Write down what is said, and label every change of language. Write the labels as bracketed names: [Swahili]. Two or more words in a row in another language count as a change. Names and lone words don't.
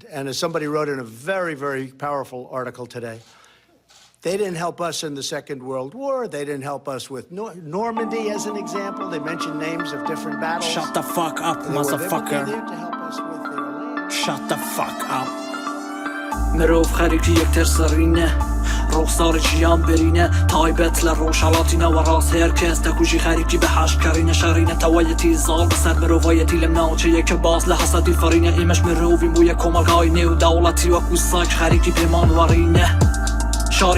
[English] And as somebody wrote in a very, very powerful article today, they didn't help us in the Second World War. They didn't help us with Normandy, as an example. They mentioned names of different battles. Shut the fuck up, motherfucker. They were there to help us with their land. Shut the fuck up. [Central Kurdish] مرۆڤ خەریکی یەکتر سڕینە ڕوخساری ژیان برینە تایبەت لە ڕۆژھەڵاتی ناوەڕاست ھەرکەس دەکوژێ خەریکی بەحشت کڕینە شەڕی نەتەوایەتی زاڵ بەسەر مرۆڤایەتی لەم ناوچەیە کە باز لە حەسرەتی فڕینە ئێمەش مرۆڤین بوویە کۆمەلگای نێو دەوڵەتی وەکو ساک خەریکی پێمان وەڕینە شاری